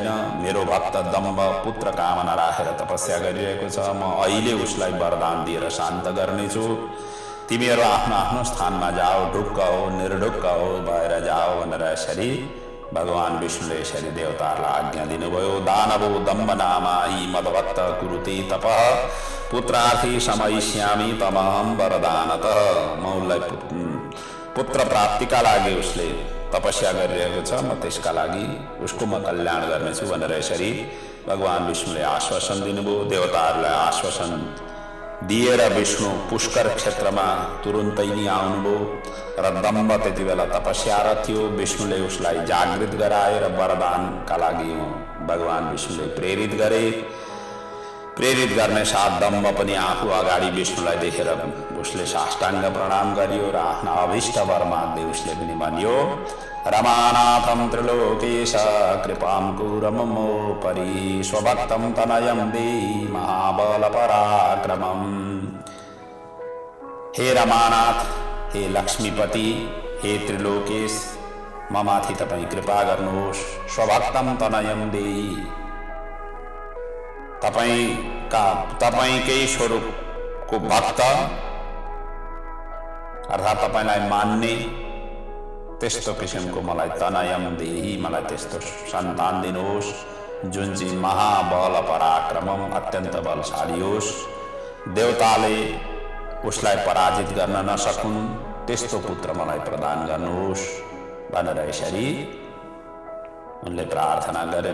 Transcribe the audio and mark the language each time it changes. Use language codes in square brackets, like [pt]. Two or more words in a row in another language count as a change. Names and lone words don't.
[ne] मेरो भक्त दम्ब पुत्र कामना राखेर तपस्या गरिरहेको छ, म अहिले उसलाई वरदान दिएर शान्त गर्नेछु। तिमीहरू आफ्नो आफ्नो स्थानमा जाओ, ढुक्क हो निर्ढुक्क हो भएर जाओ भनेर यसरी भगवान विष्णुले यसरी देवताहरूलाई आज्ञा दिनुभयो। [sa] दानवो दम्ब नामायि मद्भक्त कुरुते तपः पुत्रार्थी समयिष्यामि तमाम वरदानतः। [ne] म उसलाई पुत्र प्राप्तिका लागि उसले तपस्या गरिरहेको छ, म त्यसका लागि उसको म कल्याण गर्नेछु भनेर यसरी भगवान विष्णुले आश्वासन दिनुभयो। देवताहरूलाई आश्वासन दिएर विष्णु पुष्कर क्षेत्रमा तुरुन्तै नै आउनुभयो र दम्ब त्यति बेला तपस्यारत थियो। विष्णुले उसलाई जागृत गराएर वरदानका लागि भगवान विष्णुले प्रेरित गरे। प्रेरित गर्ने साथ दम्ब पनि आफू अगाडि विष्णुलाई देखेर उसले साष्टाङ्ग प्रणाम गरियो र आफ्ना अभिष्ट वर माग्दै उसले पनि भन्यो, [sa] रमानाथं त्रिलोकेश कृपां कुरु ममोपरि स्वभक्तं तनयं देहि महाबल पराक्रमम्। [ne] हे रमानाथ, हे लक्ष्मीपति, हे त्रिलोकेश, ममाथि तपाईं कृपा गर्नुहोस्। [sa] स्वभक्तं तनयं देहि, [ne] तपाईंकै स्वरूपको भक्त अर्थात् तपाईलाई मान्ने त्यस्तो किसिमको मलाई [sa] तनयम देही, [ne] मलाई त्यस्तो सन्तान दिनुहोस् जुन चाहिँ [sa] महाबल पराक्रमम [ne] अत्यन्त बलशाली होस्, देवताले उसलाई पराजित गर्न नसकुन् त्यस्तो पुत्र मलाई प्रदान गर्नुहोस् भनेर यसरी उनले प्रार्थना गरे।